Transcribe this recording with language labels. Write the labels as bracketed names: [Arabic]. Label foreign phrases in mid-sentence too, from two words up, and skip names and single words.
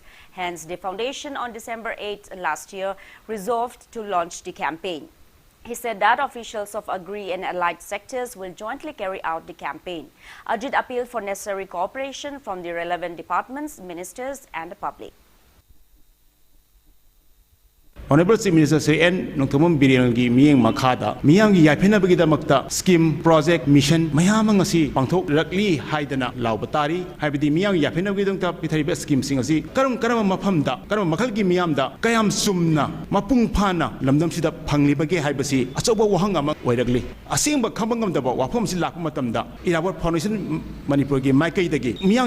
[English] Hence, the foundation on December 8 last year resolved to launch the campaign. He said that officials of agri and allied sectors will jointly carry out the campaign. Ajit appealed for necessary cooperation from the relevant departments, ministers and the public. Honorable Chief Minister Sri N. [Manipuri] Nongthombam Biren gi miyeng makhada miyang gi yaiphenabagi damakta [English] scheme project mission [Manipuri] mayam ngasi pangthok rakli haidana laubatari haibidi miyang yaiphenabagi dongta pithariba scheme sing asi karam maphamda karam makhal gi miyamda kayam sumna mapung phana lamdam sida phanglibage haibasi achoba wahang ama oiragli asingba khambangam daba wafam si lakpa matamda Iravat Foundation Manipur gi maikai dagi miyang